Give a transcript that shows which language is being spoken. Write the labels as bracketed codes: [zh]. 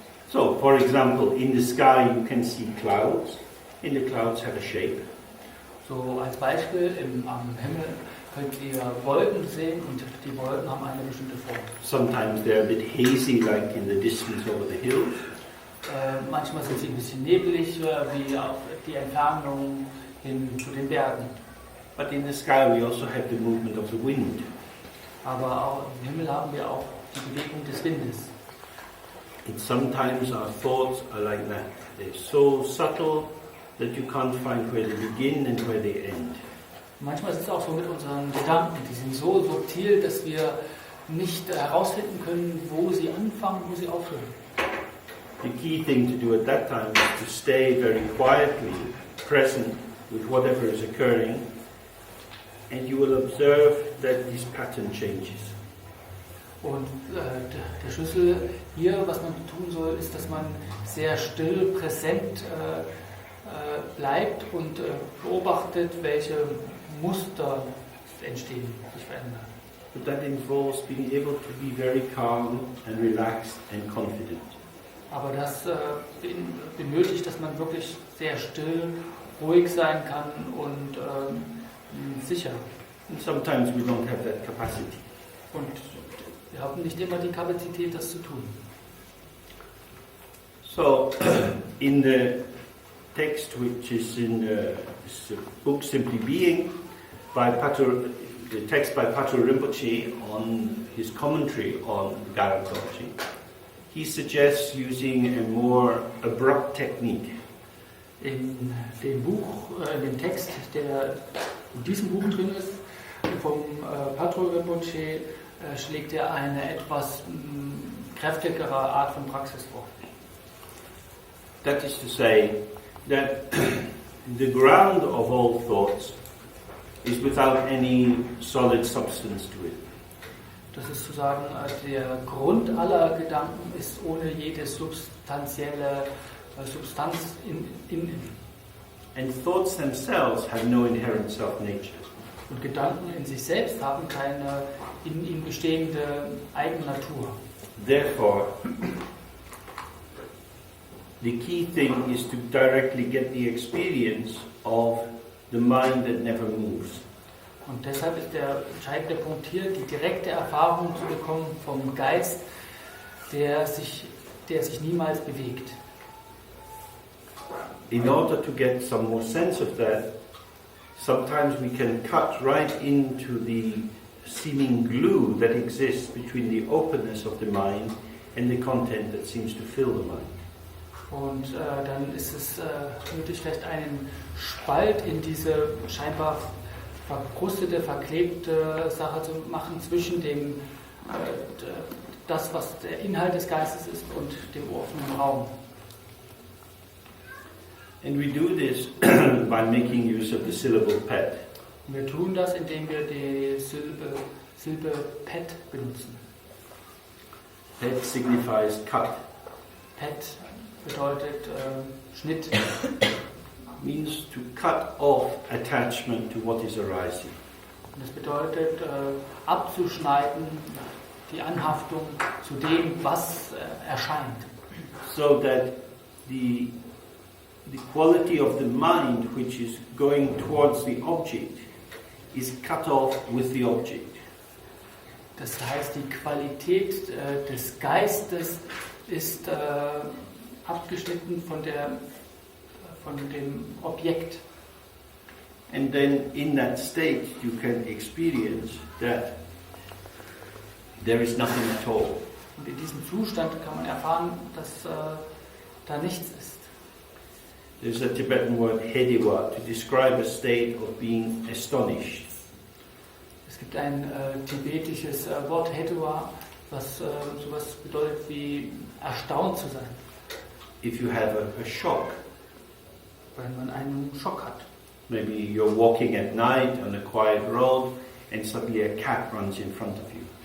[en] So, for example, in the sky you can see clouds, and the clouds have a shape. [de] So als Beispiel am Himmel könnt ihr Wolken sehen und die Wolken haben eine bestimmte Form. [en] Sometimes they're a bit hazy, like in the distance over the hills. [de] Manchmal sind sie ein bisschen neblig, wie auf die Entfernung hin zu den Bergen. [en] But in the sky we also have the movement of the wind. [de] Aber auch im Himmel haben wir auch die Bewegung des Windes. [en] And sometimes our thoughts are like that. They're so subtle that you can't find where they begin and where they end. [de] Manchmal ist es auch so mit unseren Gedanken, die sind so subtil, dass wir nicht herausfinden können, wo sie anfangen, wo sie aufhören. [en] The key thing to do at that time is to stay very quietly present with whatever is occurring, and you will observe that this pattern changes. [de] Und der Schlüssel hier, was man tun soll, ist, dass man sehr still, präsent bleibt und beobachtet, welche Muster entstehen, sich verändern. [en] But that involves being able to be very calm and relaxed and confident. [de] Aber das benötigt, dass man wirklich sehr still, ruhig sein kann und sicher. [en] And sometimes we don't have that capacity. [de] Und wir haben nicht immer die Kapazität, das zu tun. [en] So, in the text which is in this book Simply Being, the text by Patrul Rinpoche on his commentary on Garab Dorje, he suggests using a more abrupt technique. [de] In dem Buch, in dem Text, der in diesem Buch drin ist, vom Patrul Rinpoche, schlägt er eine etwas kräftigere Art von Praxis vor. [en] That is to say that the ground of all thoughts is without any solid substance to it. [de] Das ist zu sagen, der Grund aller Gedanken ist ohne jede substanzielle Substanz in ihm. [en] And thoughts themselves have no inherent self-nature. [de] Und Gedanken in sich selbst haben keine in ihnen bestehende Eigennatur. [en] Therefore, the key thing is to directly get the experience of the mind that never moves. [de] Und deshalb ist der entscheidende Punkt hier, die direkte Erfahrung zu bekommen vom Geist, der sich niemals bewegt. [en] In order to get some more sense of that, sometimes we can cut right into the seeming glue that exists between the openness of the mind and the content that seems to fill the mind. [de] Und dann ist es nötig, vielleicht einen Spalt in diese scheinbar verkrustete, verklebte Sache zu machen zwischen dem, das, was der Inhalt des Geistes ist, und dem offenen Raum. [en] And we do this by making use of the syllable Phat. [de] Wir tun das, indem wir die Silbe Phat benutzen. [en] Phat signifies cut. [de] Phat bedeutet Schnitt. [en] Means to cut off attachment to what is arising. [de] Und das bedeutet abzuschneiden die Anhaftung zu dem, was erscheint. [en] So that the quality of the mind which is going towards the object is cut off with the object. [de] Das heißt, die Qualität des Geistes ist abgeschnitten von dem Objekt. [en] And then in that state you can experience that there is nothing at all. [de] Und in diesem Zustand kann man erfahren, dass da nichts ist. [en] There's a Tibetan word hediwa to describe a state of being astonished. [de] Es gibt ein tibetisches Wort Hedua, was sowas bedeutet wie erstaunt zu sein. [en] If you have a shock, [de] Wenn man einen Schock hat. [en] maybe you're walking at night on a quiet road and suddenly a cat runs in front of you.